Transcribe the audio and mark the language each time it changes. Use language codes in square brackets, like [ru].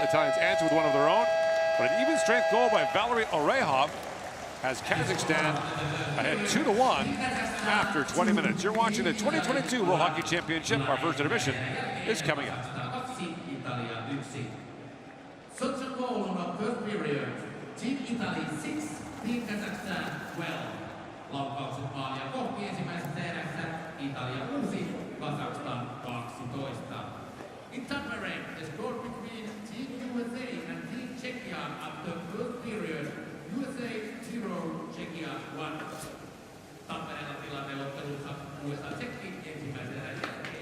[en] Italians answer with one of their own. But an even strength goal by Valery Orehov has Kazakhstan ahead 2-1 after 20 minutes. You're watching the 2022 World Hockey Championship. Our first intermission is coming up. Such a goal on our first period. Team Italy 6, Team Kazakhstan 12. [fi] Laukaukset maalia kohti ensimmäisessä erässä. Italia 6, Kazakhstan 12. [en] In Tampere, the score between Team USA and Team Czechia after first period. USA 0, Czechia 1. [fi] Tampereella tilanne ottelussa USA Tsekki ensimmäisen erän jälkeen.